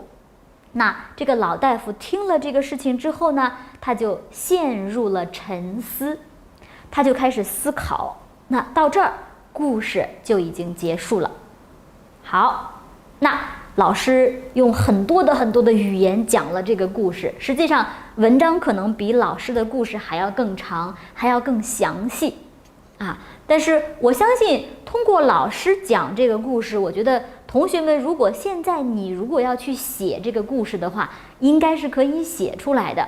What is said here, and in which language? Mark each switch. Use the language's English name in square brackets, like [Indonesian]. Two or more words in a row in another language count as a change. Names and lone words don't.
[Chinese] 那這個老大夫聽了這個事情之後呢，他就陷入了沉思，他就開始思考。那到這兒，故事就已經結束了。好，那老師用很多的語言講了這個故事，實際上文章可能比老師的故事還要更長，還要更詳細但是我相信通過老師講這個故事，我覺得同學們如果現在你如果要去寫這個故事的話，應該是可以寫出來的。